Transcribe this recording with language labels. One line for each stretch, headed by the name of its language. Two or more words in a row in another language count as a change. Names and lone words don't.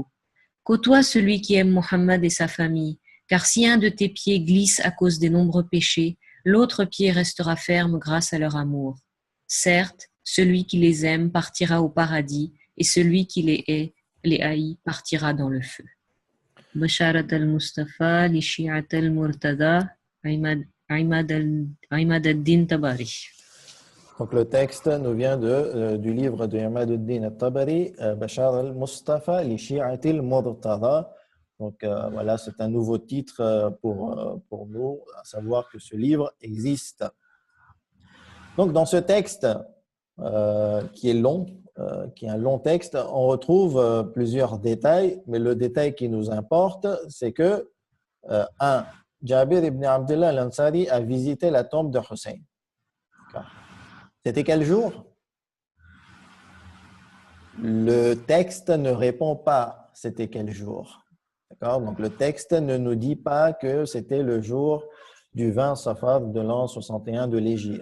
French: Côtoie celui qui aime Mohammed et sa famille, car si un de tes pieds glisse à cause des nombreux péchés, l'autre pied restera ferme grâce à leur amour. Certes, celui qui les aime partira au paradis, et celui qui les haït, partira dans le feu.
Arabic: بشارة المصطفى لشيعة المرتضى عماد الدين طبري.
French: Donc le texte nous vient du livre de Imad al-Din al-Tabari, Bashar al-Mustafa li Shi'at al-Murtada. Donc voilà, c'est un nouveau titre pour nous, à savoir que ce livre existe. Donc dans ce texte qui est long, qui est un long texte, on retrouve plusieurs détails, mais le détail qui nous importe, c'est que Jabir ibn Abdullah al-Ansari a visité la tombe de Hussein. C'était quel jour? Le texte ne répond pas c'était quel jour. D'accord? Donc le texte ne nous dit pas que c'était le jour du 20 Safar de l'an 61 de l'Hégire.